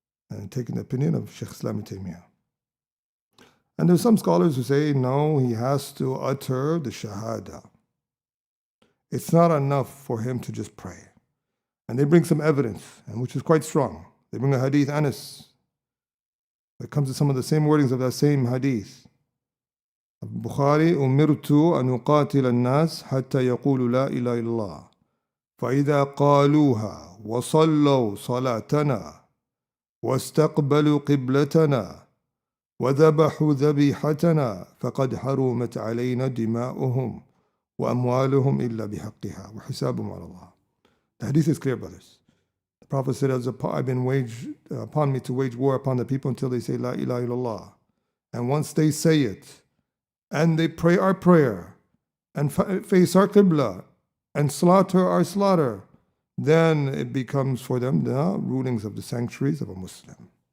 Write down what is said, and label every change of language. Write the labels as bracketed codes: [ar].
[en] And taking the opinion of Shaykh Islam ibn Taymiyyah. And there's some scholars who say, no, he has to utter the shahada. It's not enough for him to just pray. And they bring some evidence, and which is quite strong. They bring a hadith, Anas, that comes to some of the same wordings of that same hadith. [ar] Bukhari, أمرت أن أقاتل الناس حتى يقولوا لا إله إلا الله فإذا قالوها وصلوا صلاتنا واستقبلوا قبلتنا وذبحوا ذبيحتنا فقد حرمت علينا دماؤهم وأموالهم إلا بحقها وحسابهم على الله. [en] The hadith is clear, brothers. The Prophet said, I've been waged upon me to wage war upon the people until they say La ilaha illallah. And once they say it, and they pray our prayer, and face our qibla, and slaughter our slaughter, then it becomes for them the rulings of the sanctuaries of a Muslim.